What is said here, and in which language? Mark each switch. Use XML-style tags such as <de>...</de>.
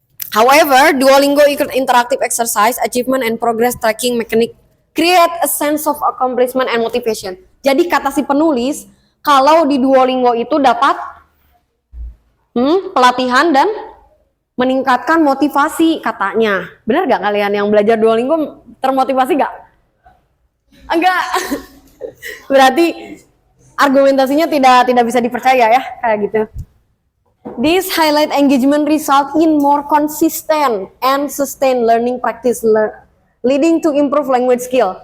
<en>However, Duolingo interactive exercise, achievement and progress tracking mechanic create a sense of accomplishment and motivation.</en> <id>Jadi kata si penulis, kalau di Duolingo itu dapat pelatihan dan meningkatkan motivasi katanya. Benar gak kalian yang belajar Duolingo termotivasi gak? Enggak. Berarti argumentasinya tidak bisa dipercaya ya, kayak gitu.</id> <en>This highlight engagement result in more consistent and sustained learning practice leading to improve language skill.</en>